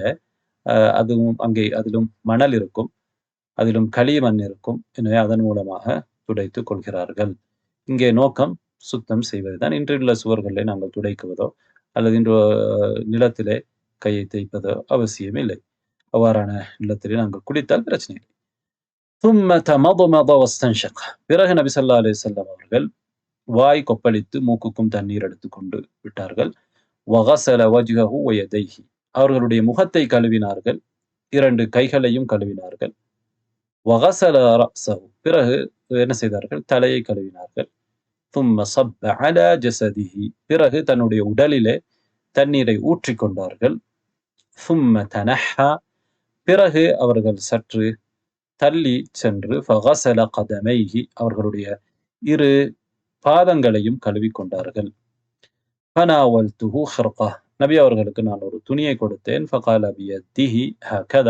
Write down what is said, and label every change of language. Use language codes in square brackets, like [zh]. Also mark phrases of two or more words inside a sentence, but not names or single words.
[ta] அதுவும் அங்கே அதிலும் மணல் இருக்கும், அதிலும் களிமண் இருக்கும். எனவே அதன் மூலமாக துடைத்துக் கொள்கிறார்கள். இங்கே நோக்கம் சுத்தம் செய்வதுதான். இன்றுள்ள சுவர்களை நாங்கள் துடைக்குவதோ அல்லது இன்று நிலத்திலே கையை தேய்ப்பதோ அவசியம் இல்லை. அவ்வாறான நிலத்திலே நாங்கள் குளித்தால் பிரச்சனை இல்லை. [ar] ثم تمضمض واستنشق. [ta] பிறகு நபி [ar] صلى الله عليه وسلم [ta] அவர்கள் வாய் கொப்பளித்து மூக்குக்கும் தண்ணீர் எடுத்துக்கொண்டு விட்டார்கள். [ar] وغسل وجهه ويديه. [ta] அவர்களுடைய முகத்தை கழுவினார்கள், இரண்டு கைகளையும் கழுவினார்கள். [ar] وغسل رأسه. [ta] பிறகு என்ன செய்தார்கள்? தலையை கழுவினார்கள். [ar] ثم صب على جسده. [ta] பிறகு தன்னுடைய உடலிலே தண்ணீரை ஊற்றிக் கொண்டார்கள். [ar] ثم تنحى. [ta] பிறகு அவர்கள் சற்று தள்ளி சென்று [ar] فغسل قدميه. [ta] அவர்களுடைய இரு பாதங்களையும் கழுவிக் கொண்டார்கள். [ar] فناولته خرقة. [ta] நபி அவர்களுக்கு நான் ஒரு துணியை கொடுத்தேன். [ar] فقال بيده هكذا.